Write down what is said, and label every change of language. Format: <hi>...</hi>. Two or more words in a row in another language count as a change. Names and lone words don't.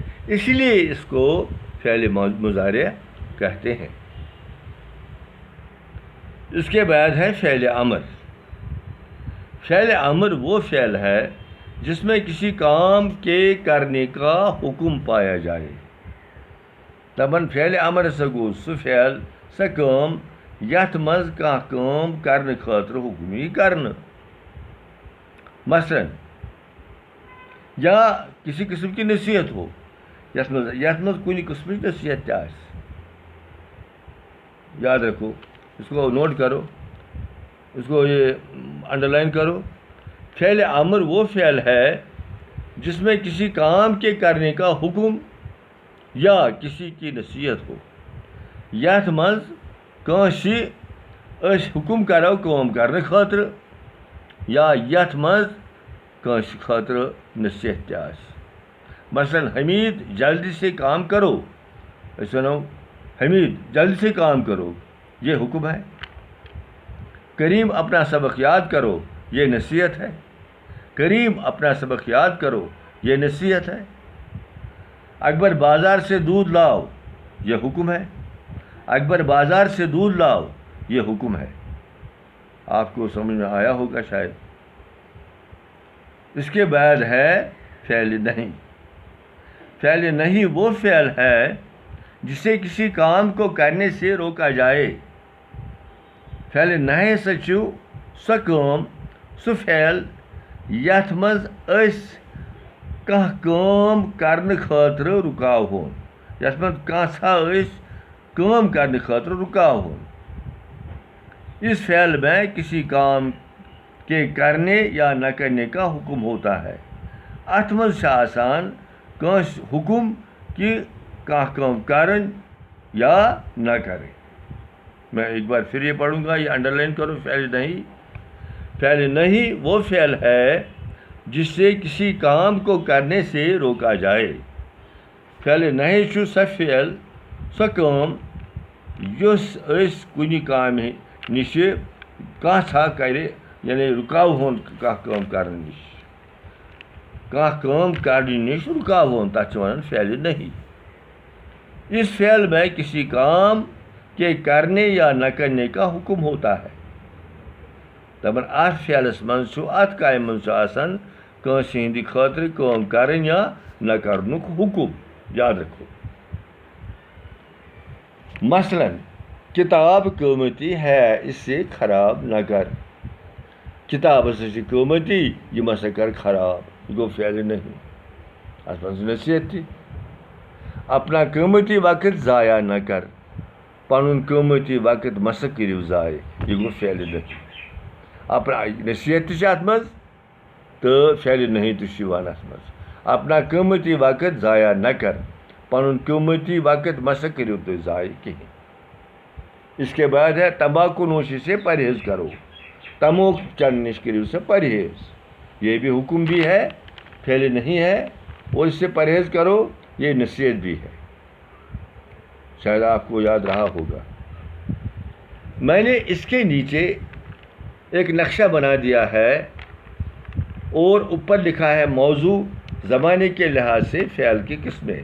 <ur>اس لیے اس کو فعل مضارع کہتے ہیں. اس کے بعد ہے فعل امر. فعل امر وہ فعل ہے جس میں کسی کام کے کرنے کا حکم پایا جائے.</ur> <ks>دپان فعل امر ہسا گو سہ فعل سہ کام یتھ مز کانٛہہ کام کرنے خاطر حکم یی کرنہٕ.</ks> <ur>مثلاً یا کسی قسم کی نصیحت ہو</ur> <ks>یتھ مز کُنہِ قسمٕچ نصیحت تہِ آسہِ.</ks> <ur>یاد رکھو, اس کو نوٹ کرو, اس کو یہ انڈر لائن کرو. فعل امر وہ فعل ہے جس میں کسی کام کے کرنے کا حکم یا کسی کی نصیحت ہو.</ur> <ks>یتھ مز کٲنٛسہِ أسۍ حکم کرو کٲم کرنہٕ خٲطرٕ یا یتھ مز کٲنٛسہِ خٲطرٕ نصیحت تہِ آسہِ.</ks> <ur>مثلاً حمید جلدی سے کام کرو.</ur> <ks>أسۍ وَنو</ks> <ur>حمید جلدی سے کام کرو, یہ حکم ہے. کریم اپنا سبق یاد کرو, یہ نصیحت ہے. کریم اپنا سبق یاد کرو, یہ نصیحت ہے. اکبر بازار سے دودھ لاؤ, یہ حکم ہے. اکبر بازار سے دودھ لاؤ, یہ حکم ہے. آپ کو سمجھ میں آیا ہوگا شاید. اس کے بعد ہے فعل نہیں. فعل نہیں وہ فعل ہے جسے کسی کام کو کرنے سے روکا جائے.</ur> <ks>فعل نہیں سچو سہ کام سہ فعل یتھ مز أسۍ کانٛہہ کٲم کرنہٕ خٲطرٕ رُکاو ہون. یتھ منٛز کانٛژھا أسۍ کٲم کرنہٕ خٲطرٕ رُکاو ہون.</ks> <ur>اس فعل میں کسی کام کے کرنے یا نہ کرنے کا حکم ہوتا ہے.</ur> <ks>اتھ منٛز چھِ آسان کٲنٛسہِ حکم کہ کانٛہہ کٲم کرٕنۍ یا نہ کرٕنۍ.</ks> <ur>میں ایک بار پھر یہ پڑھوں گا, یہ انڈر لائن کرو. فعل نہیں. فعل نہیں وہ فعل ہے جس سے کسی کام کو کرنے سے روکا جائے.</ur> <ks>فعل نہیں چھُ سہ فعل سہ کٲم یُس أسۍ کُنہِ کامہِ نِش کانٛژھا کرِ, یعنی رُکاو ہون کانٛہہ کٲم کرنہٕ نِش. کانٛہہ کٲم کرنہٕ نِش رُکاو ہون, تَتھ چھِ وَنان فعل نہیں.</ks> <ur>اس فعل میں کسی کام کے کرنے یا نہ کرنے کا حکم ہوتا ہے.</ur> <ks>دپان اتھ فعلس منٛز چھُ اتھ کامہِ منٛز چھُ آسان کٲنٛسہِ ہِنٛدِ خٲطرٕ کٲم کرٕنۍ یا نہ کرنُک حکم.</ks> <ur>یاد رکھو. مثلاً کتاب قۭمتی ہے اسے خراب نہ کر.</ur> <ks>کتاب ہسا چھِ قۭمتی, یِم ہسا کر خراب. یہ گوٚو فعل نہیں. اتھ منٛز نصیحت تہِ.</ks> <ur>اپنا قۭمتی وقت ضایع نہ کر.</ur> <ks>پنُن قۭمتی وقت مہ سا کٔرِو ضایع. یہ گوٚو فعل نہیں. اپنا نصیحت تہِ چھِ اتھ منٛز تہٕ فعل نہیں تہِ چھُ یِوان اتھ منٛز.</ks> <ur>اپنا قۭمتی وقت ضایع نہ کر.</ur> <ks>پنُن قۭمتی وقت مہ سا کٔرِو تُہۍ ضایع کِہیٖنۍ.</ks> <ur>اس کے بعد ہے تمباکو نوشی سے پرہیز کرو.</ur> <ks>تموک چڑھنے نش کریو سے پرہیز.</ks> <ur>یہ بھی حکم بھی ہے, فعل نہیں ہے, اور اس سے پرہیز کرو, یہ نصیحت بھی ہے. شاید آپ کو یاد رہا ہوگا. میں نے اس کے نیچے ایک نقشہ بنا دیا ہے اور اوپر لکھا ہے موضوع زمانے کے لحاظ سے فعل کی قسمیں.</ur>